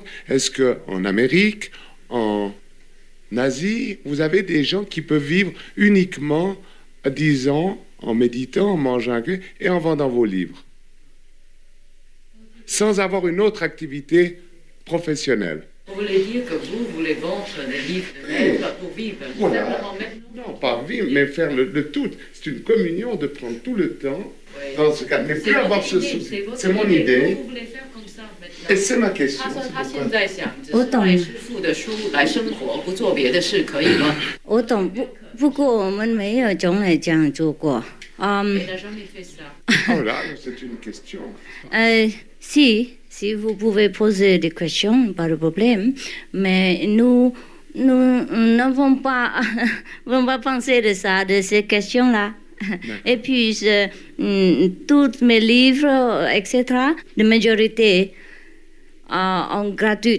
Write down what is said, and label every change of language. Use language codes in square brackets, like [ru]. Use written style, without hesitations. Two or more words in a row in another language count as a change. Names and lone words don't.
[fr] Est-ce qu'en Amérique, en Asie, vous avez des gens qui peuvent vivre uniquement, disons, en méditant, en mangeant et en vendant vos livres, sans avoir une autre activité professionnelle? Vous voulez dire que vous voulez vendre des livres de lettres pour vivre? Voilà. Non, pas vivre, mais faire le tout. C'est une communion de prendre tout le temps dans ce cas. Mais plus avoir ce souci. C'est mon idée. Vous voulez faire comme ça maintenant? Et c'est ma question. [zh] 他现在想只是卖师傅的书来生活，不做别的事，可以吗？我懂，不过我们没有从来这样做过。 [fr] Il n'a jamais fait ça. Oh là, c'est une question. Si vous pouvez poser des questions, pas de problème, mais nous n'avons pas, on va penser de ces questions-là. Et puis, tous mes livres, etc., de majorité, en gratuit.